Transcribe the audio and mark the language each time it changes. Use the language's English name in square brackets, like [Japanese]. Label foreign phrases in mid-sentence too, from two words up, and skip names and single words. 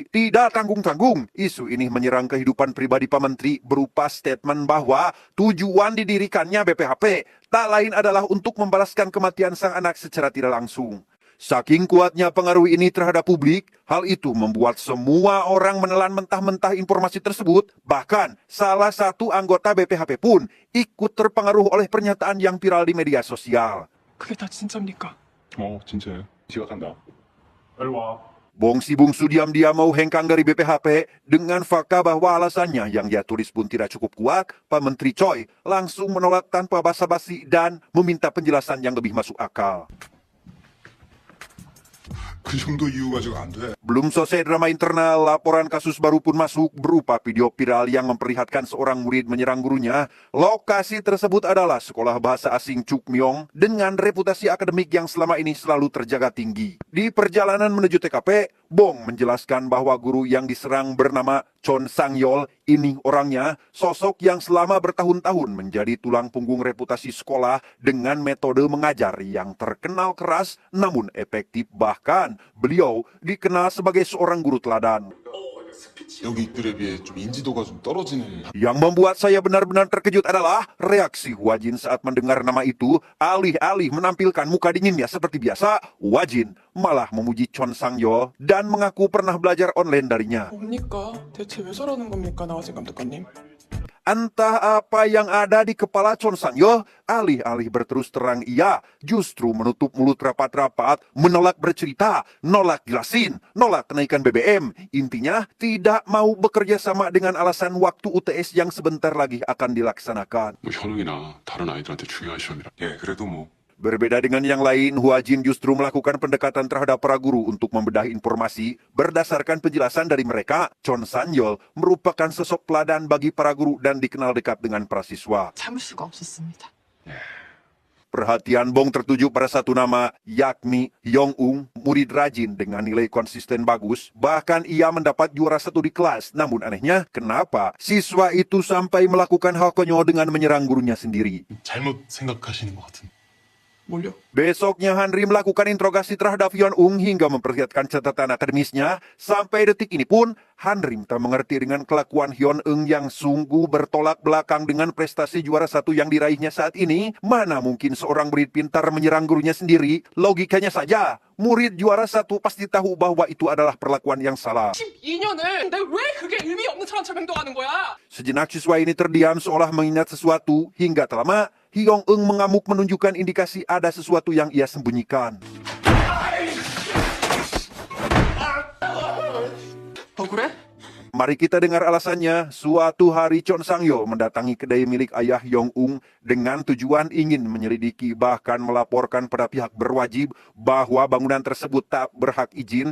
[Indonesian] Tidak tanggung-tanggung, isu ini menyerang kehidupan pribadi Pak Menteri berupa statement bahwa tujuan didirikannya BPHP tak lain adalah untuk membalaskan kematian sang anak secara tidak langsung. Saking kuatnya pengaruh ini terhadap publik, hal itu membuat semua orang menelan mentah-mentah informasi tersebut. Bahkan, salah satu anggota BPHP pun ikut terpengaruh oleh pernyataan yang viral di media sosial. [Korean] 그게 다 진짜입니까? 진짜예요. 지각한다. 빨리 와. [Indonesian] Bongsi bungsu diam-diam mau hengkang dari BPHP dengan fakta bahwa alasannya yang dia tulis pun tidak cukup kuat. Pak Menteri Choi langsung menolak tanpa basa-basi dan meminta penjelasan yang lebih masuk akal. [Korean] 그 정도 이유 가지고 안 돼. [Indonesian] Belum selesai drama internal, laporan kasus baru pun masuk berupa video viral yang memperlihatkan seorang murid menyerang gurunya. Lokasi tersebut adalah sekolah bahasa asing Chukmyong dengan reputasi akademik yang selama ini selalu terjaga tinggi. Di perjalanan menuju TKP, Bong menjelaskan bahwa guru yang diserang bernama Chon Sang-yeol ini orangnya sosok yang selama bertahun-tahun menjadi tulang punggung reputasi sekolah dengan metode mengajar yang terkenal keras namun efektif. Bahkan beliau dikenal sebagai seorang guru teladan. [Korean] 여기 있들에 비해 좀 인지도가 좀 떨어지는. [Indonesian] Yang membuat saya benar-benar terkejut adalah reaksi Hwajin saat mendengar nama itu. Alih-alih menampilkan muka dinginnya seperti biasa, Hwajin malah memuji Chon Sang-yeol dan mengaku pernah belajar online darinya. [Korean] 뭡니까? 대체 왜 저러는 겁니까, 나와진 감독관님? [Indonesian] Entah apa yang ada di kepala Chon Sang-yeol, alih-alih berterus terang ia justru menutup mulut rapat-rapat, menolak bercerita, nolak jelasin, nolak kenaikan BBM. Intinya tidak mau bekerja sama dengan alasan waktu UTS yang sebentar lagi akan dilaksanakan. [Korean] 뭐 현웅이나 다른 아이들한테 중요한 시험이라. 예, 그래도 뭐. [Indonesian] Berbeda dengan yang lain, Hwajin justru melakukan pendekatan terhadap para guru untuk membedah informasi. Berdasarkan penjelasan dari mereka, Chon Sang-yeol merupakan sosok teladan bagi para guru dan dikenal dekat dengan para siswa. [Korean] 참을 수가 없었습니다. [Indonesian] Perhatian Bong tertuju pada satu nama, yakni Hyung-ung, murid rajin dengan nilai konsisten bagus. Bahkan ia mendapat juara 1 di kelas. Namun anehnya, kenapa siswa itu sampai melakukan hal konyol dengan menyerang gurunya sendiri? [Korean] 잘못 생각하시는 것 같은. 뭘요? [Indonesian] Besoknya Hanri melakukan interogasi terhadap Hyun-ung hingga memperlihatkan catatan akademisnya. Sampai detik ini pun, Hanri tak mengerti dengan kelakuan Hyun-ung yang sungguh bertolak belakang dengan prestasi juara 1 yang diraihnya saat ini. Mana mungkin seorang murid pintar menyerang gurunya sendiri? Logikanya saja, murid juara 1 pasti tahu bahwa itu adalah perlakuan yang salah. [Korean] 12년을 근데 왜 그게 의미 없는 사람처럼 행동하는 거야? [Indonesian] Sejenak siswa ini terdiam seolah mengingat sesuatu. Hingga tak lama, Hyung-ung mengamuk menunjukkan indikasi ada sesuatu yang ia sembunyikan. [Korean] 억울해? [Indonesian] Mari kita dengar alasannya. Suatu hari Chon Sang-yeol mendatangi kedai milik ayah Hyung-ung dengan tujuan ingin menyelidiki bahkan melaporkan pada pihak berwajib bahwa bangunan tersebut tak berhak izin.